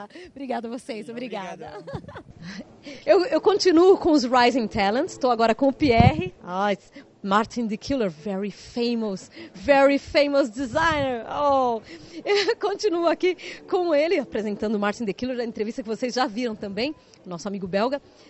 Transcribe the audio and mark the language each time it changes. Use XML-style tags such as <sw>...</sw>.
<pt>Obrigada a vocês, obrigada. Eu continuo com os Rising Talents, estou agora com o Pierre.</pt> <en>Martin the Killer, very famous designer.</en> <pt>Eu continuo aqui com ele, apresentando o Martin the Killer, a entrevista que vocês já viram também, nosso amigo belga.</pt>